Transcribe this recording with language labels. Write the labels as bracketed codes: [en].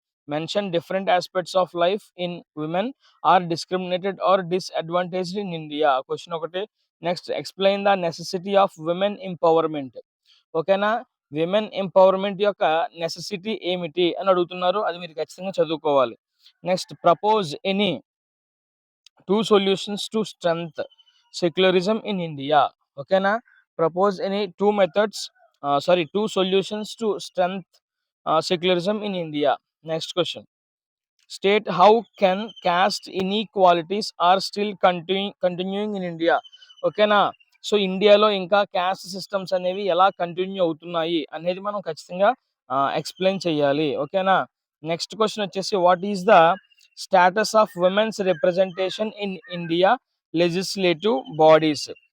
[en] Mention different aspects of life in women are discriminated or disadvantaged in India, question ఒకటి. Next, explain the necessity of women empowerment. [te] ఓకేనా, women empowerment యొక్క necessity ఏమిటి అని అడుగుతున్నారు, అది మీరు ఖచ్చితంగా చదువుకోవాలి. [en] Next, propose any 2 solutions to strength secularism in India. ఓకేనా, propose any 2 methods, 2 solutions to strength secularism in India. Next question, state how can caste inequalities are still continuing in India. [te] ఓకేనా, so ఇండియాలో ఇంకా caste systems అనేవి ఎలా continue అవుతున్నాయి అనేది మనం ఖచ్చితంగా ఎక్స్ప్లెయిన్ చేయాలి. ఓకేనా, నెక్స్ట్ క్వశ్చన్ వచ్చేసి, [en] What is the status of women's representation in India legislative bodies?